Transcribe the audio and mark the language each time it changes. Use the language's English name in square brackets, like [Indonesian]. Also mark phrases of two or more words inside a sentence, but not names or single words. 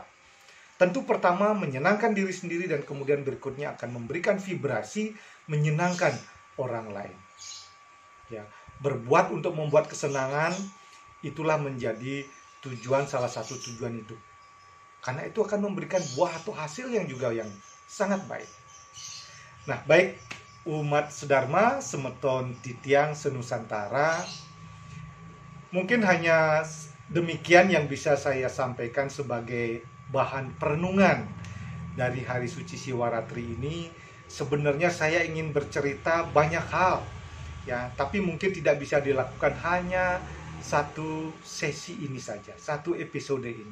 [Indonesian] Tentu pertama menyenangkan diri sendiri dan kemudian berikutnya akan memberikan vibrasi menyenangkan orang lain. Ya, berbuat untuk membuat kesenangan itulah menjadi salah satu tujuan hidup. Karena itu akan memberikan buah atau hasil yang juga yang sangat baik. Nah, baik umat sedharma [Balinese] semeton titiang [Indonesian] senusantara, mungkin hanya demikian yang bisa saya sampaikan sebagai bahan perenungan dari Hari Suci Siwaratri ini. Sebenarnya saya ingin bercerita banyak hal, ya, tapi mungkin tidak bisa dilakukan hanya satu sesi ini saja, satu episode ini.